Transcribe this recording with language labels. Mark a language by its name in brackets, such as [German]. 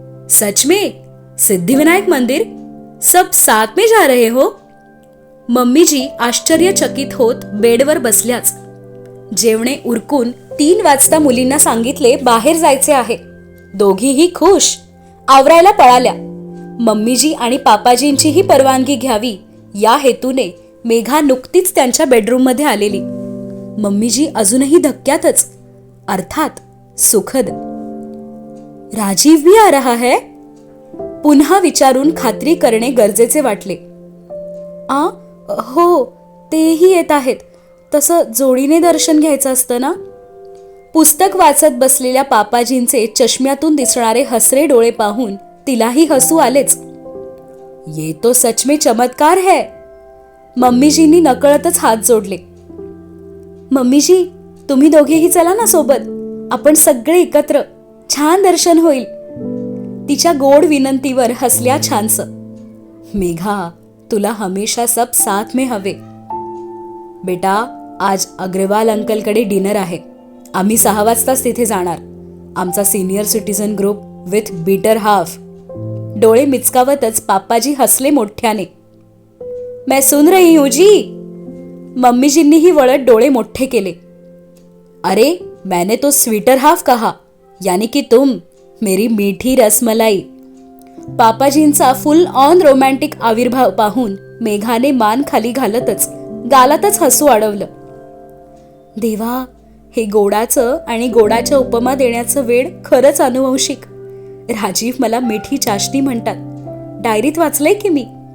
[Hindi] सच में सिद्धिविनायक मंदिर? सब साथ में जा रहे हो? [Marathi] मम्मीजी आश्चर्यचकित होत बेडवर बसल्याच. जेवणे उरकून 3 वाजता मुलींना सांगितले बाहेर जायचे आहे. दोघीही खुश. आवरायला पळाल्या. मम्मीजी आणि पापाजींचीही परवानगी घ्यावी या हेतूने मेघा नुकतीच त्यांच्या बेडरूममध्ये आलेली. मम्मीजी अजूनही धक्क्यातच. अर्थात सुखद. [Hindi] राजीव भी आ रहा है? [Marathi] पुन्हा विचारून खात्री करणे गरजेचे वाटले. हो, तेही येत आहेत. तसं जोडीने दर्शन घ्यायचं असतं ना? पुस्तक वाचत बसलेल्या पापाजींचे चष्म्यातून दिसणारे हसरे डोळे पाहून तिलाही हसू आलेच. [Hindi] ये तो सच में चमत्कार है. [Marathi] मम्मीजींनी नकळतच हात जोडले. मम्मीजी, तुम्ही दोघेही चला ना सोबत. आपण सगळे एकत्र. छान दर्शन होईल. तिच्या गोड विनंतीवर हसल्या छानस. मेघा, तुला [Hindi] हमेशा सब साथ में [Marathi] हवे. बेटा, आज अग्रवाल अंकलकडे डिनर आहे. आम्ही 6 वाजताच तिथे जाणार. आमचा [English] Senior citizen group with better half. [Marathi] डोळे मिचकावतच पापाजी हसले मोठ्याने. [Hindi] मैं सुन रही हूं जी. [Marathi] मम्मीजींनीही वळत डोळे मोठे केले. [Hindi] अरे, मैंने तो स्वीटर हाफ कहा, यानी कि तुम, मेरी मीठी रसमलाई. [Marathi] पापाजींचा फुल ऑन रोमॅन्टिक आविर्भाव पाहून मेघाने मान खाली घालतच गालातच हसू अडवलं. देवा, हे गोडाचं आणि गोडाच्या उपमा देण्याचं वेड खरंच अनुवंशिक. राजीव मला मिठी चाशनी म्हणतात. डायरीत वाचलंय की मी.